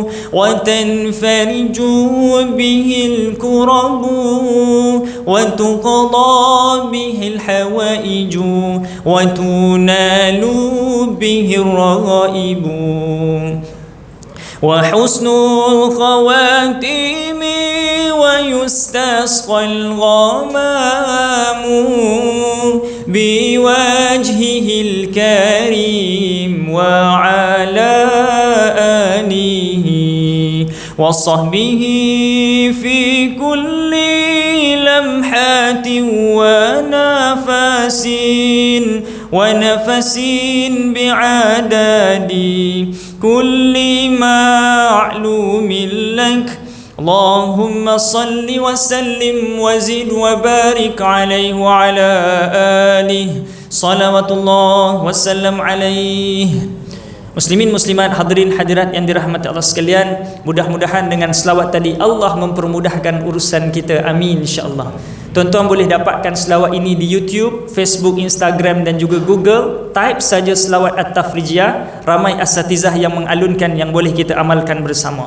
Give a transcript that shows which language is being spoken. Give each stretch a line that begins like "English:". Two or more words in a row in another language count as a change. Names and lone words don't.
Arabic: وتنفرج به الكرب وتقضى به الحوائج وتنال به الرغائب وحسن الخواتيم ويستسقى الغمام بوجهه الكريم وعلى آله وصحبه في كل لمحة ونفس بعدد كل معلوم لك. اللهم صل وسلم وزد وبارك عليه وعلى آله صلوات الله وسلم عليه.
Malay: Muslimin muslimat, hadirin hadirat yang dirahmati Allah sekalian, mudah-mudahan dengan selawat tadi Allah mempermudahkan urusan kita.
Arabic: آمين إن شاء الله.
Malay: Tuan-tuan boleh dapatkan selawat ini di YouTube, Facebook, Instagram dan juga Google. Type saja selawat At-Tafrijiyah. Ramai asatizah yang mengalunkan yang boleh kita amalkan bersama.